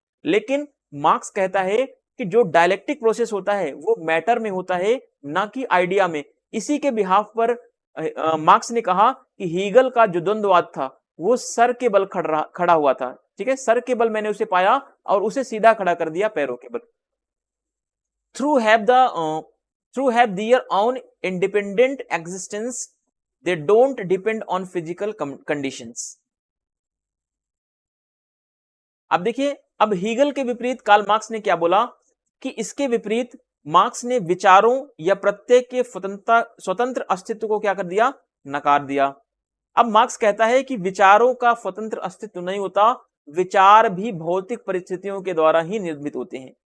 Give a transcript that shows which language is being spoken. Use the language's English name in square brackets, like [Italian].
[Hindi] लेकिन मार्क्स कहता है कि जो डायलेक्टिक प्रोसेस होता है वो मैटर में होता है, ना कि आइडिया में। इसी के बिहाफ पर मार्क्स ने कहा कि हीगल का जो द्वंद्ववाद था वो सर के बल खड़ा हुआ था। ठीक है, सर के बल मैंने उसे पाया और उसे सीधा खड़ा कर दिया पैरों के बल। [English] through have their own independent existence, they don't depend on physical conditions. [Hindi] अब देखिए, अब हीगल के विपरीत कार्ल मार्क्स ने क्या बोला कि इसके विपरीत मार्क्स ने विचारों या प्रत्येक के स्वतंत्र अस्तित्व को क्या कर दिया? नकार दिया। अब मार्क्स कहता है कि विचारों का स्वतंत्र अस्तित्व नहीं होता, विचार भी भौतिक परिस्थितियों के द्वारा ही निर्मित होते हैं।